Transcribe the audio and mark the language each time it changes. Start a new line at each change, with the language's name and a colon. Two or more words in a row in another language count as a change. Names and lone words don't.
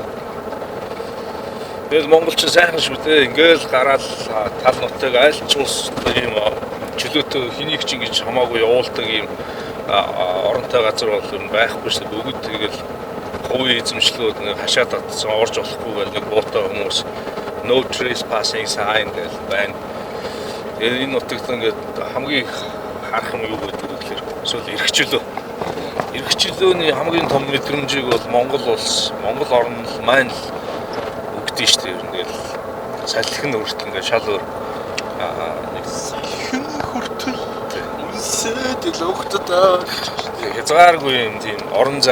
Mongolian: Тэгээд монголч сайхан шүү дээ. Ингээл гараад тал нутаг айлч ус ийм чөлөөтэй хэнийг ч ингэж хамаагүй явуулдаг ийм оронтой газар бол ер нь байхгүй шүү дээ. Бүгд тэгэл хувийн эзэмшлүүд нэг хашаад татсан орж болохгүй гэл нэг буутай хүмүүс
English: no trespassing sign
Mongolian: гэж байна. Тэгээд энэ нутагт ингээд хамгийн харах юм юу гэдэг вэ гэхээр эсвэл эрхчлөөний хамгийн том мэдрэмжийг бол Монгол улс, Монгол орн маань л өгдөө шүү дээ. Ингээл салхин өртөл ингээд шал өөр нэг салхин хүртэл үнсээд л өгдөд хязгааргүй юм тийм орон зай.